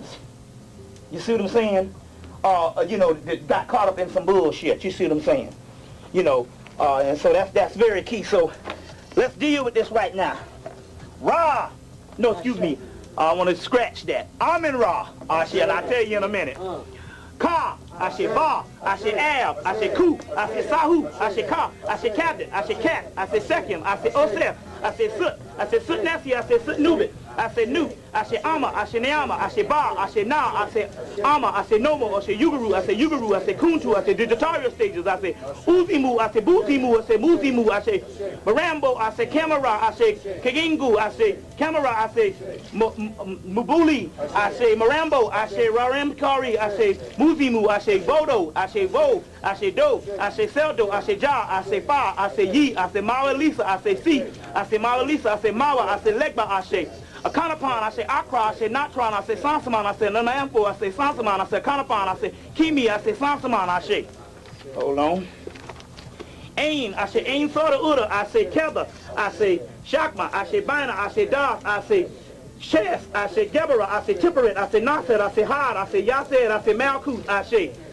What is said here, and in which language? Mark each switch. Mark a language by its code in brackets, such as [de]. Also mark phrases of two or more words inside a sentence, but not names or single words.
[en] You see what I'm saying? That got caught up in some bullshit. You see what I'm saying? And so that's very key. So let's deal with this right now. I want to scratch that. Amen Ra, Ashe, and I'll tell you in a minute. Ka, Ashe Ba, Ashe Ab, Ashe Ku, Ashe Sahu, Ashe Ka, Ashe Captain, Ashe Cat, Ashe Sekim, Ashe Osef, Ashe Sut Nesi, Ashe Sut Nubit, Ashe Nu, Ashe Ama, Ashe Neama, Ashe Ba, Ashe Na, Ashe Ama, Ashe Nomo, Ashe Yugaru, Ashe Kuntu, Ashe Digitario Stages, Ashe Uzimu, Ashe Buzimu, Ashe Muzimu, Ashe Marambo, Ashe Kamara, Ashe Kagingu, Ashe Kamara, Ashe Mubuli, Ashe Marambo, Ashe Raramkari, Ashe Muzimu, Ashe Bodo, Ashe Vo, Ashe Do, Ashe Seldo, Ashe Ja, Ashe Fa, Ashe Yi, Ashe Mawa Lisa, Ashe Si, Ashe Mawa Lisa, Ashe Mawa, Ashe Legba, Ashe Akanapan, I say Accra, I say Natron, I say Sansaman, I say Nanampo, I say Sansaman, I say Akanapan, I say Kimi, I say Sansaman, I say. Hold on. Ain, I say Ain Soda Uda, I say Keba, I say Shakma, I say Bina, I say Das, I say Shes, I say Gebera, I say Tipperet, I say Nasser, I say Had, I say Yasser, I say Malkut, I say